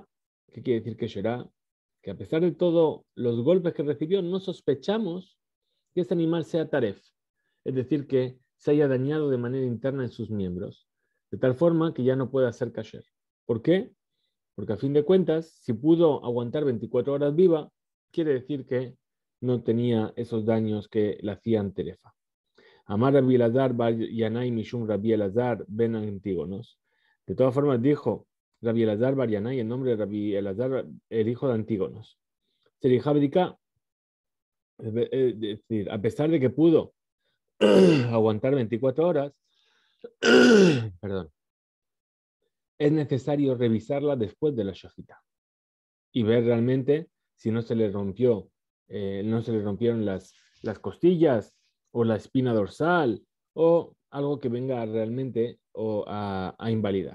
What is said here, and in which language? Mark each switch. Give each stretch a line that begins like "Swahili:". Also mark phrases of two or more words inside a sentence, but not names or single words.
Spanish: ¿Qué quiere decir que será? Que a pesar de todos los golpes que recibió, no sospechamos que ese animal sea taref, es decir, que se haya dañado de manera interna en sus miembros, de tal forma que ya no pueda ser kasher. ¿Por qué? Porque a fin de cuentas, si pudo aguantar 24 horas viva, quiere decir que no tenía esos daños que le hacían terefa.
Hebrew: אמר רבי אלעזר בר ינאי משום רבי אלעזר בן אנטיגנוס.
Spanish: De todas formas dijo Rabbi Elazar bar Yanai en nombre de Rabbi Elazar, el hijo de Antígonos. Serija es decir, a pesar de que pudo aguantar 24 horas, perdón, es necesario revisarla después de la shahita y ver realmente si no se le rompió, no se le rompieron las costillas o la espina dorsal o algo que venga realmente a invalidarla.